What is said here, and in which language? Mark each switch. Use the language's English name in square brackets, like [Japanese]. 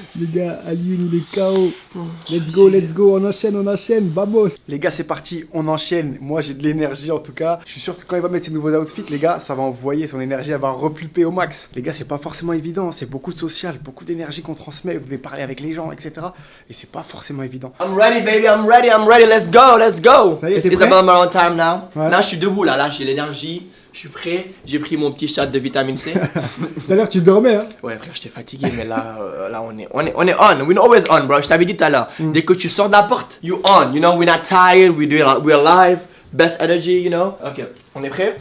[French] Les gars, Alioune il est KO. Let's go, on enchaîne, vamos. Les gars, c'est parti, on enchaîne. Moi, j'ai de l'énergie en tout cas. Je suis sûr que quand il va mettre ses nouveaux outfits, les gars, ça va envoyer son énergie, elle va repulper au max. Les gars, c'est pas forcément évident, c'est beaucoup de social, beaucoup d'énergie qu'on transmet. Vous devez parler avec les gens, etc. Et c'est pas forcément évident. [English] I'm ready baby, I'm ready, let's go. [French] Ça y est, t'es [English] It's [French] prêt? [English] about my own time now. [French] Ouais. Là, je suis debout là, j'ai l'énergie, je suis prêt. J'ai pris mon petit shot de vitamine C. Tout à l'heure, tu dormais, hein? Ouais frère, j'étais fatigué, mais là, là on est on. [English] We're always on, bro. [French] Je t'avais dit tout à l'heure. Dès que tu sors de la porte, [English] you on. You know, we're not tired. We're live. Best energy, you know. Ok, [French] on est prêt?